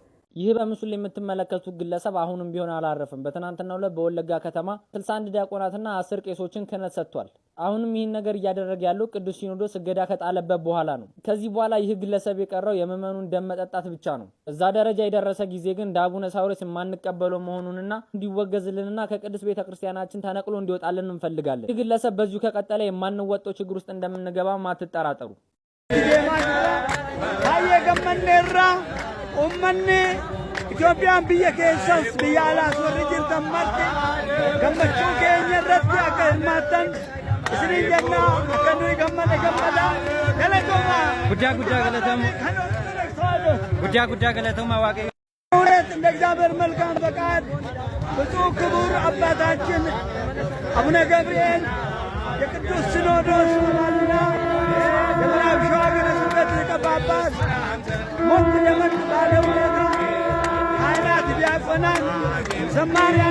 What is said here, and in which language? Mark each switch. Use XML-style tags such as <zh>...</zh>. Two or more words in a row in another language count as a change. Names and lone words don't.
<am>ይህ በምስሉ ላይ የምትመለከቱት ግለሰብ አሁንም ቢሆን አላረፈም። በትናንትናው ዕለት በወለጋ ከተማ 61 ዲያቆናትና 10 ቄሶችን ክህነት ሰጥቷል። አሁንም ይህን ነገር እያደረገ ያለው ቅዱስ ሲኖዶስ እገዳ ከጣለበት በኋላ ነው። ከዚህ በኋላ ይህ ግለሰብ የቀረው የምዕመኑን ደም መጠጣት ብቻ ነው። እዛ ደረጃ የደረሰ ጊዜ ግን እንደ አቡነ ሳዊሮስ የማንቀበለው መሆኑንና እንዲወገዝልንና ከቅዱስ ቤተክርስቲያናችን ተነቅሎ እንዲወጣልን እንፈልጋለን። ይህ ግለሰብ በዚሁ ከቀጠለ የማንወጣው ችግር ውስጥ እንደምንገባ አትጠራጠሩ።</am> <om>ummanni Itoophiyaan biyya keessas biyya alaas warri jirtan marti gammachuu keenya irratti akka hirmaattan isiniin jenna. Akka nuyi gammada galatoomaa guddaa galatoomaa waaqayyo</om> <am>እውነት እንደ እግዚአብሔር መልካም ፈቃድ ብፁዕ ክቡር አባታችን አቡነ ገብርኤል የቅዱስ ሲኖዶስ አባልና የምዕራብ ሸዋ ሀገረ ስብከት ሊቀ ጳጳስ ሞት ደመቅ ባለ ሁኔታ ካህናት፣ ዲያቆናት፣ ዘማሪያን፣</am>